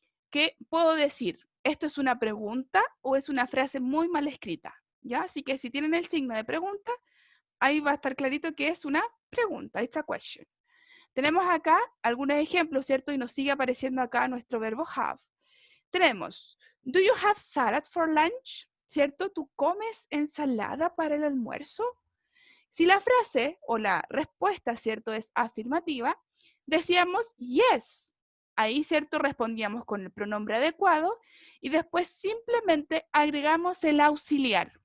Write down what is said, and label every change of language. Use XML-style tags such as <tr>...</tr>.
<es>Que puedo decir, ¿esto es una pregunta o es una frase muy mal escrita? ¿Ya? Así que si tienen el signo de pregunta, ahí va a estar clarito que es una pregunta,</es> <en>it's a question.</en> <es>Tenemos acá algunos ejemplos, ¿cierto? Y nos sigue apareciendo acá nuestro verbo have.</es> <en>Tenemos, do you have salad for lunch?</en> <es>¿Cierto? ¿Tú comes ensalada para el almuerzo? Si la frase o la respuesta, ¿cierto? Es afirmativa, decíamos yes. Ahí, ¿cierto? Respondíamos con el pronombre adecuado y después simplemente agregamos el auxiliar.</es>